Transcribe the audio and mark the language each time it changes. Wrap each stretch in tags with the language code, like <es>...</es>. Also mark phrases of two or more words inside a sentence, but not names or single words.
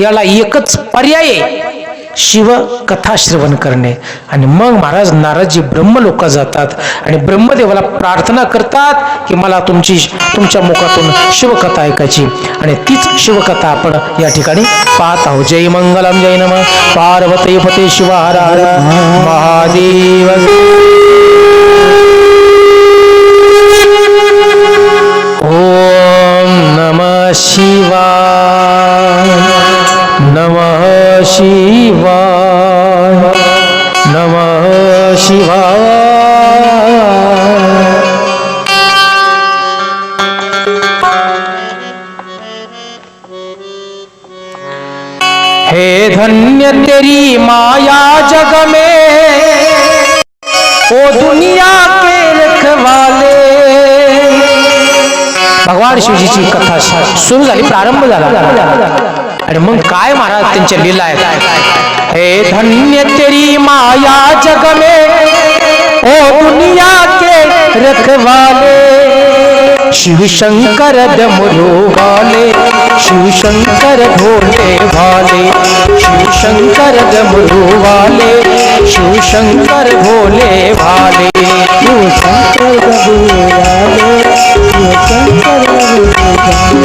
<mr>याला एकच पर्याय आहे, शिव कथा श्रवण करणे. आणि मग महाराज नारदजी ब्रह्मलोकात जातात आणि ब्रह्मदेवाला प्रार्थना करतात की मला तुमच्या मुखातून शिवकथा ऐकायची. आणि तीच शिवकथा आपण या ठिकाणी पाहत आहोत.</mr> <sa>जय मंगलम, जय नमः पार्वती पते शिव हर हर महादेव. ओम नमः शिवाय, नमः शिवाय, नमः शिवाय.</sa> <hi>हे धन्य तेरी माया जग में, ओ दुनिया के रखवाले.</hi> <mr>भगवान शिवजीची कथा सुरू झाली, प्रारंभ झाला. आणि मग काय महाराज त्यांच्या लीला आहेत.</mr> <hi>हे धन्य तेरी माया जग में, ओ दुनिया के रखवाले, शिव शंकर डमरू वाले, शिव शंकर भोले भाले, शिव शंकर डमरू वाले, शिव शंकर भोले भाले, शिव शंकर डमरू वाले, शिव शंकर भोले भाले।</hi>